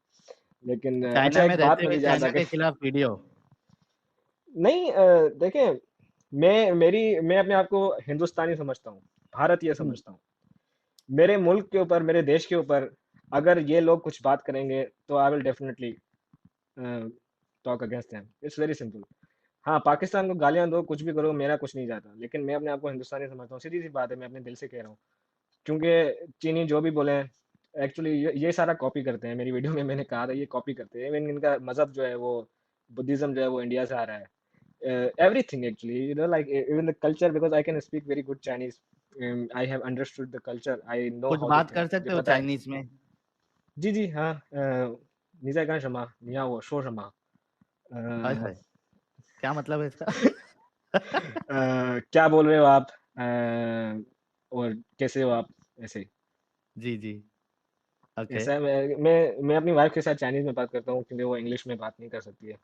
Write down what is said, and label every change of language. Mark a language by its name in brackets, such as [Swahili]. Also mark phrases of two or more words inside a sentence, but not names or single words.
[Hindi] लेकिन अच्छा चाइना में एक बात रहते हुए मुझे याद आ चाइना गई। के खिलाफ वीडियो। नहीं देखें मैं अपने आप को हिंदुस्तानी समझता हूँ, भारतीय हुँ। समझता हूँ। मेरे मुल्क के ऊपर, मेरे देश के ऊपर अगर ये लोग कुछ बात करेंगे तो [English] I will definitely talk against them. It's very simple. [Hindi] हाँ, पाकिस्तान को गालियाँ दो, कुछ भी करो, मेरा कुछ नहीं जाता। लेकिन मैं अपने आप को हिंदुस्तानी समझता हूँ। सीधी-सी बात है, मैं अपने दिल से कह रहा हूँ। क्योंकि चीनी जो भी बोले, एक्चुअली ये सारा कॉपी करते हैं। मेरी वीडियो में मैंने कहा था ये कॉपी करते हैं। इवन इनका मज़हब जो है वो बुद्धिज़्म जो है वो इंडिया से आ रहा है। [English] Everything actually, like even the culture, because I can speak very good Chinese. I have understood the culture. I know [Hindi] कुछ [English] how they [Hindi] बात [English] think. [Hindi] कर मुझे सकते हो पता है। चाइनीज़ में? जी, जी, हाँ। [Chinese] 你在干什么？你要我说什么？ [Hindi] हाय, अ, हाय! क्या मतलब है इसका? क्या बोल रहे हो आप? और कैसे हो आप? ऐसे। जी, जी। ओके। ऐसा है, मैं अपनी वाइफ़ के साथ चाइनीज़ में बात करता हूँ क्योंकि वो इंग्लिश में बात नहीं कर सकती है।